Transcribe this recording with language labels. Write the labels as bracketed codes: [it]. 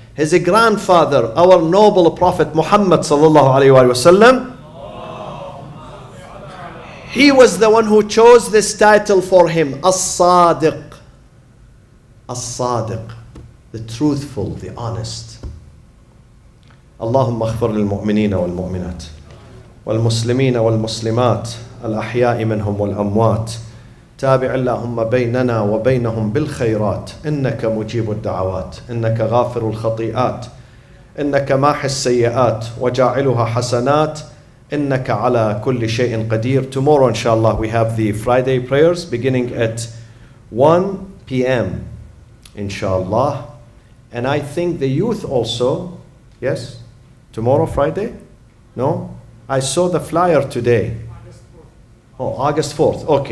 [en] His grandfather, our noble Prophet Muhammad sallallahu alayhi wa sallam, he was the one who chose this title for him, As-Sadiq. As-Sadiq, the truthful, the honest. [ar] اللهم اغفر للمؤمنين والمؤمنات والمسلمين والمسلمات الأحياء منهم والأموات تابع اللهم بيننا وبينهم بالخيرات إنك مجيب الدعوات إنك غافر الخطيئات إنك ماحي السيئات وجاعلها حسنات إنك على كل شيء قدير. [en] Tomorrow inshallah we have the Friday prayers beginning at 1 p.m. inshallah, and I think the youth also. Yes, tomorrow Friday? No, I saw the flyer today. Oh, August 4th.